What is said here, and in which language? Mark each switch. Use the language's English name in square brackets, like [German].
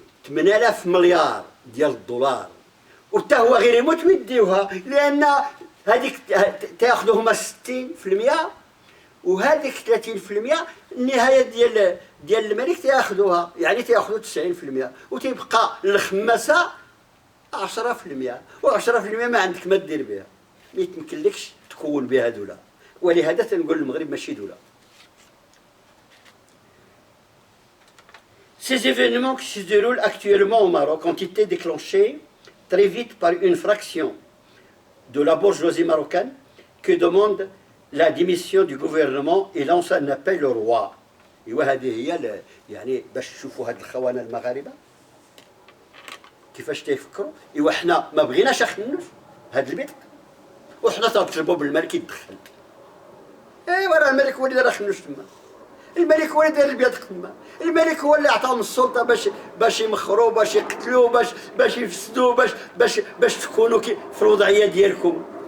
[Arabic] 8000 مليار ديال الدولار، وتا هو غير يموت ويديوها، لان هذيك تاخذوهم 60%، وهذيك 30% النهايه ديال الملك تاخذوها، يعني تاخذوا 90%، وتيبقى الخماسه 10%، و10% ما عندك ما دير بها، ما يمكنلكش تكون بها دوله. ولهذا تنقول المغرب ماشي دوله. [French] Ces événements qui se déroulent actuellement au Maroc ont été déclenchés très vite par une fraction de la bourgeoisie marocaine qui demande la démission du gouvernement et lance un appel au roi. [Arabic] وهذه هي يعني باش تشوفوا هاد الخونه المغاربه كيفاش تيفكروا. حنا ما بغيناش نخنوش هاد البيت، وحنا تنطلبوا بالملك يتدخل. راه الملك هو اللي راه خنوش تما، الملك هو اللي دار البيض تما، الملك هو اللي عطاهم السلطه باش يمخروا، باش يقتلوا، باش يفسدوا، باش تكونوا في الوضعيه ديالكم.